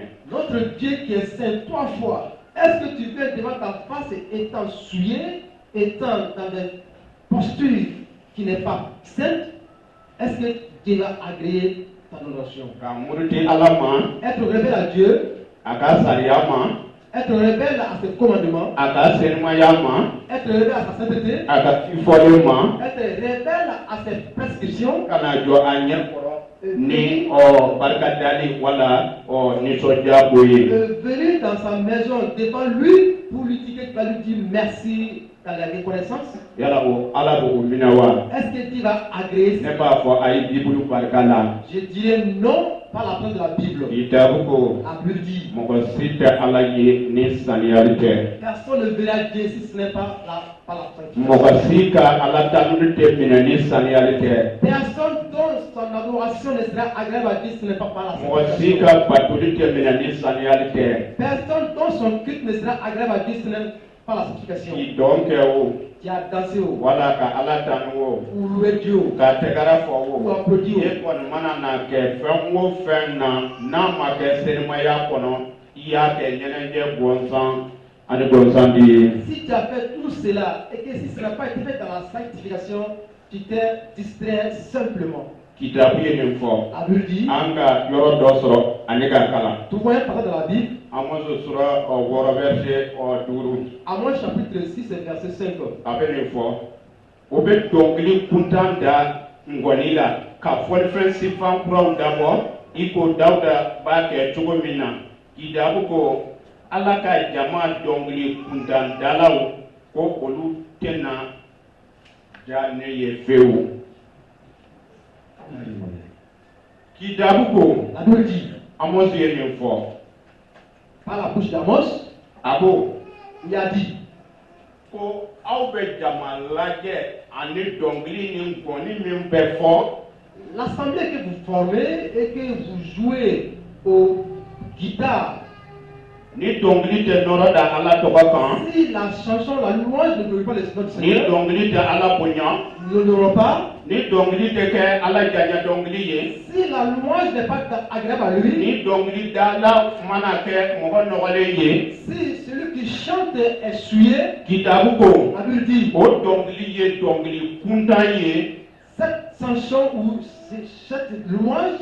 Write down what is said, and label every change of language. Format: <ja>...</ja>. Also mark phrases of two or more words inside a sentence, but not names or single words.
<fr>Notre Dieu qui est saint 3 fois, est-ce que tu viens devant ta face étant souillé, étant dans des postures qui n'est pas sainte? Est-ce que Dieu va agréer ta adoration?</fr> <bm>Ka muruti ala ma</bm> <fr>Être rebelle à Dieu,</fr> <bm>a ka sariya ma</bm> <fr>être rebelle à ses commandements,</fr> <bm>a ka senumaya ma</bm> <fr>être rebelle à sa sainteté,</fr> <bm>a ka fifɔlen ma</bm> <fr>être rebelle à ses prescriptions,</fr> <bm>ka na jɔ a ɲɛ kɔrɔ ni barika dali wala nisɔndiya ko ye.</bm> <fr>venir dans sa maison devant lui pour lui dire que tu vas lui dire merci dans la reconnaissance.</fr> <bm>Yala o ala b'o minɛ wa.</bm> <fr>Est-ce que Dieu va agréer</fr> <bm>Ne</bm> <fr>ça?</fr> <bm>b'a fɔ a ye bibulu barika la.</bm> <fr>Je dirais non par la preuve de la Bible.</fr> <bm>Kitabu ko</bm> <fr>La Bible dit,</fr> <bm>mɔgɔ si tɛ ala ye ni saniyali tɛ.</bm> <fr>personne ne verra Dieu si ce n'est pas par la sanctification.</fr> <bm>Mɔgɔ si ka ala tanuli tɛ minɛ ni saniyali tɛ.</bm> <fr>Personne dont son adoration ne sera agréable à Dieu si ce n'est pas par la</fr> <bm>Mɔgɔ si</bm> <fr>sanctification.</fr> <bm>ka batoli tɛ minɛ ni saniyali tɛ.</bm> <fr>Personne dont son culte ne sera agréable à Dieu si ce n'est pas la sanctification.</fr> <bm>K'i dɔn kɛ o</bm> <fr>Qui a dansé ou</fr> <bm>wala ka ala tanu o</bm> <fr>loué Dieu</fr> <bm>ka tɛgɛrɛ fɔ</bm> <fr>ou</fr> <bm>o.</bm> <fr>applaudi ou.</fr> <bm>E kɔni mana na kɛ fɛn o fɛn na n'a ma kɛ selimaya kɔnɔ i y'a kɛ ɲɛnajɛ bɔnsan ani bɔnsan di ye.</bm> <fr>Si tu as fait tout cela et que si ce n'a pas été fait dans la sanctification, tu t'es distrait simplement.</fr> <bm>Kitabu ye nin fɔ</bm> <fr>La Bible dit,</fr> <bm>an ka yɔrɔ dɔ sɔrɔ ani ka kalan.</bm> <fr>tu vois un passage dans la Bible,</fr> <bm>Amos sura 6 verset 5.</bm> <fr>Amos chapitre 6 et verset 5.</fr> <bm>A bɛ nin fɔ o bɛ dɔnkili kuntan da ngɔni la ka fɔlifɛn sifan kuraw dabɔ i ko Dawuda b'a kɛ cogo min na. Kitabu ko ala ka jama dɔnkili kuntan dalaw ko olu tɛna ja ne ye fewu. Kitabu ko</bm> <fr>La Bible dit,</fr> <bm>Amos ye nin fɔ</bm> <fr>par la bouche d'Amos,</fr> <bm>a ko</bm> <fr>il a dit,</fr> <bm>ko aw bɛ jama lajɛ ani dɔnkili ni ngɔni min bɛ fɔ</bm> <fr>l'assemblée que vous formez et que vous jouez au guitare,</fr> <bm>ni dɔnkili tɛ nɔrɔ da ala tɔgɔ kan</bm> <fr>si la chanson, la louange ne glorifie pas notre</fr> <bm>ni</bm> <fr>Seigneur,</fr> <bm>dɔnkili tɛ ala bonya</bm> <fr>nous n'aurons pas.</fr> <bm>ni dɔnkili tɛ kɛ ala janya dɔnkili ye</bm> <fr>Si la louange n'est pas agréable à lui,</fr> <bm>ni dɔnkili dala mana kɛ mɔgɔ nɔgɔlen ye</bm> <fr>si celui qui chante est souillé,</fr> <bm>kitabu ko</bm> <fr>la Bible dit,</fr> <bm>o dɔnkili ye dɔnkili kuntan ye</bm> <fr>cette chanson ou cette louange</fr>